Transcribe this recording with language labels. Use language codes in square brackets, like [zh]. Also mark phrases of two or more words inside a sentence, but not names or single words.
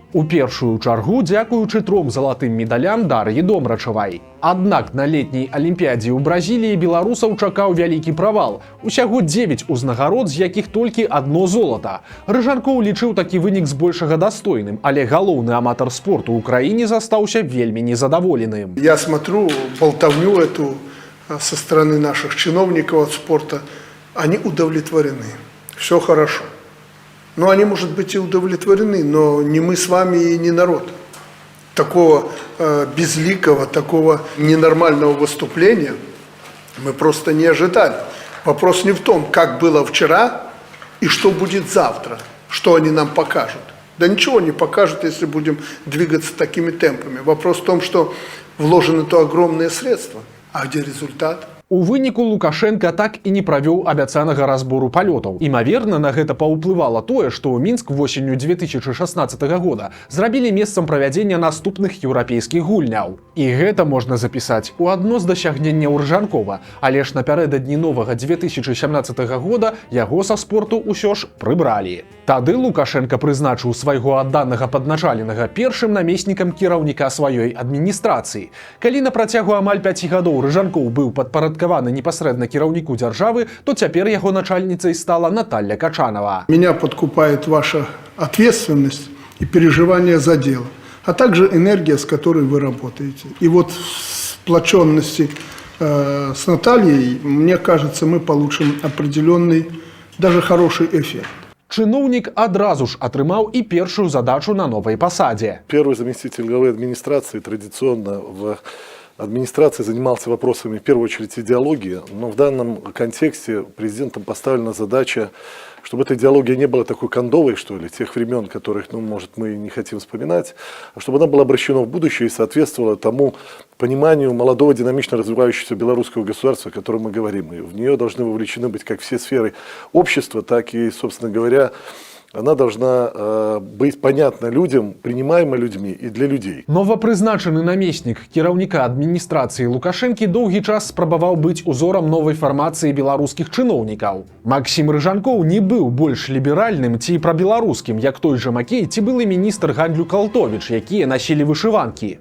[be] У першую чаргу дзякуючы 3 залатым медалям Дар'і Домрачавай. Аднак на летняй алімпіядзе ў Бразіліі беларусаў чакаў вялікі правал. Усяго 9 узнагарод, з якіх толькі одно золата. Рыжанкоў лічыў такі вынік збольшага достойным, але галоўны аматар спорту ў краіне застаўся вельмі незадаволеным. [ru] Я смотрю болтовню эту со стороны наших чиновников от спорта, они удовлетворены. Все хорошо. Но они, может быть, и удовлетворены, но не мы с вами и не народ. Такого безликого, такого ненормального выступления мы просто не ожидали. Вопрос не в том, как было вчера и что будет завтра, что они нам покажут. Да ничего не покажут, если будем двигаться такими темпами. Вопрос в том, что вложены то огромные средства. А где результат? [be] У выніку Лукашенко так і не правёў абяцанага разбору палётаў. Імаверна, на гэта паўплывала тое, што Мінск восенню 2016 года зрабілі месцам правядзення наступных еўрапейскіх гульняў. І гэта можна запісаць у адно з дасягненняў Рыжанкова, але ж напярэдадні новага 2017 года яго са спорту ўсё ж прыбралі. Тады Лукашенко прызначыў свайго адданага падначаленага першым намеснікам кіраўніка сваёй адміністрацыі. Калі на працягу амаль 5 гадоў Рыжанкоў быў падпарадкаваны непасрэдна кіраўніку дзяржавы, то цяпер яго начальніцай стала Наталья Качанова. [ru] Меня подкупает ваша ответственность и переживание за дело, а также энергия, с которой вы работаете. И вот в сплоченности с Натальей, мне кажется, мы получим определенный, даже хороший эффект. Чыноўнік адразу ж атрымаў і першую задачу на новай пасадзе. Первый заместитель главы администрации традиционно в администрации занимался вопросами, в первую очередь, идеологии, но в данном контексте президентом поставлена задача, чтобы эта идеология не была такой кондовой, что ли, тех времен, которых, может, мы не хотим вспоминать, а чтобы она была обращена в будущее и соответствовала тому пониманию молодого, динамично развивающегося белорусского государства, о котором мы говорим. И в нее должны вовлечены быть как все сферы общества, так и, собственно говоря, она должна быть понятна людям, принимаема людьми и для людей. [be] Новапрызначаны намеснік кіраўніка адміністрацыі Лукашэнкі доўгі час спрабаваў быць узорам новай фармацыі беларускіх чыноўнікаў. Максім Рыжанкоў не быў больш ліберальным ці прабеларускім, як той жа Макей ці былы міністр гандлю Калтовіч, якія насілі вышыванкі.